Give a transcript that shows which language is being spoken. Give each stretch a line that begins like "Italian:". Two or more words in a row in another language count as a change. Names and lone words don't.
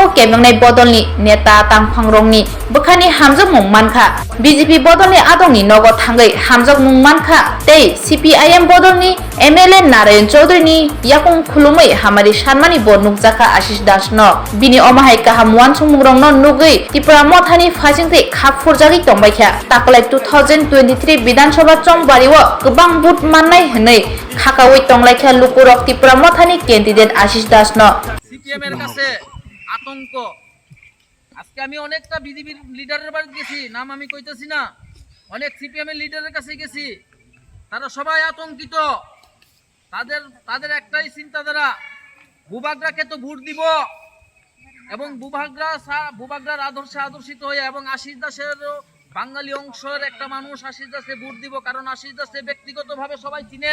Kok Borok: केबेंनाय बदलनि नेता तांफांरंनि बखानि हामजक मुं मानखा बीजेपी बदलनि आदंनि नगद थांगै हामजक मुं मानखा तै सीपीआईएम बदलनि एमएलए नारायण चौधुरीनि याकुं खुलुमै हामारि सानमानि ब नुकजाखा आशीष दास न बिनि अमाहाय गाहाम वानसुमुंरं न नुगै त्रिपुरा मथानि फाजिंते खाफुरजागै तंबायखा ताकलाय 2023 विधानसभा चंबारिव गोबां भोट माननाय हनै खाकावै तंलायखा लुकुरक त्रिपुरा मथानि कैंडिडेट आशीष दास न
Bangla: সিপিএম এর কাছে আতঙ্ক। আজকে আমি অনেকটা বিজেপি লিডারের বাড়ি গেছি, নাম আমি কইতেছি না, অনেক সিপিএম এর লিডারের কাছে গেছি, তারা সবাই আতঙ্কিত। তাদের একটাই চিন্তাধারা, ভূভাগরাকে তো ভোট দিব এবং ভূভাগরার আদর্শে আদর্শিত হয়ে এবং আশিস দাসের বাঙালি অংশের একটা মানুষ আশিস দাসে ভোট দিব, কারণ আশিস দাসে ব্যক্তিগতভাবে সবাই চিনে।